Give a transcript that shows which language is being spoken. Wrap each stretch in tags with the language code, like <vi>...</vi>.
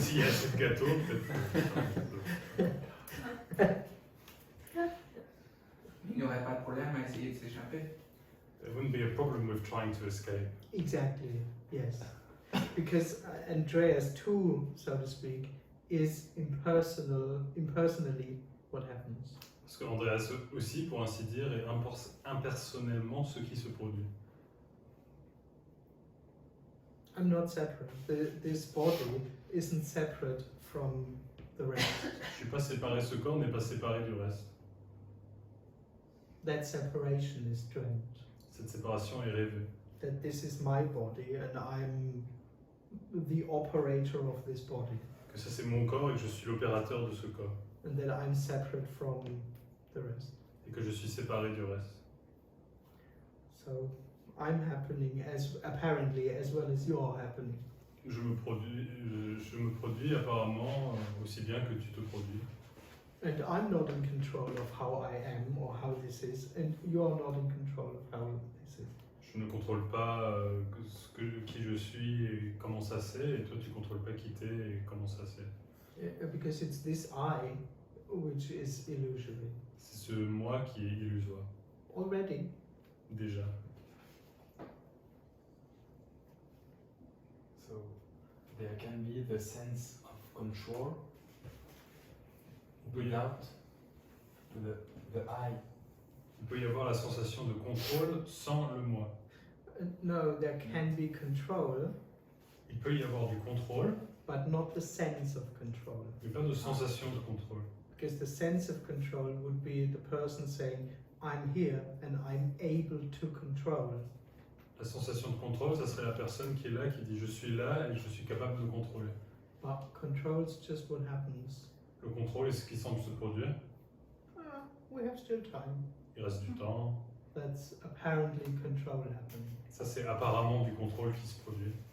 <fr>S'il y a assez de gâteau, peut-être. Il n'y aurait pas de problème à essayer de s'échapper.</fr> <en>There wouldn't be a problem with trying to escape. Exactly, yes. Because Andreas too, so to speak, is impersonally what happens.</en> <fr>Parce que Andreas aussi, pour ainsi dire, est impersonnellement ce qui se produit.</fr> <en>I'm not separate. This body isn't separate from the rest.</en> <fr>Je suis pas séparé, ce corps n'est pas séparé du reste.</fr> <en>That separation is strange.</en> <fr>Cette séparation est rêvée.</fr> <en>That this is my body and I'm the operator of this body.</en> <fr>Que ça c'est mon corps et que je suis l'opérateur de ce corps.</fr> <en>And that I'm separate from the rest.</en> <fr>Et que je suis séparé du reste.</fr> <en>So I'm happening as apparently as well as you're happening.</en> <fr>Je me produis apparemment aussi bien que tu te produis.</fr> <en>And I'm not in control of how I am or how this is, and you're not in control of how this is.</en> <fr>Je ne contrôle pas qui je suis et comment ça c'est, et toi tu contrôles pas qui t'es et comment ça c'est.</fr> <en>Because it's this I which is illusory.</en> <fr>C'est ce moi qui est illusoire.</fr> <en>Already.</en> <fr>Déjà.</fr> <en>So there can be the sense of control without the I.</en> <fr>Il peut y avoir la sensation de contrôle sans le moi.</fr> <en>No, there can be control,</en> <fr>Il peut y avoir du contrôle,</fr> <en>but not the sense of control.</en> <fr>mais pas de sensation de contrôle.</fr> <en>Because the sense of control would be the person saying, I'm here and I'm able to control.</en> <fr>La sensation de contrôle, ça serait la personne qui est là, qui dit je suis là et je suis capable de contrôler.</fr> <en>But control's just what happens.</en> <fr>Le contrôle est ce qui semble se produire.</fr> <en>We have still time.</en> <fr>Il reste du temps.</fr> <en>That's apparently control happening.</en> <fr>Ça, c'est apparemment du contrôle qui se produit.</fr>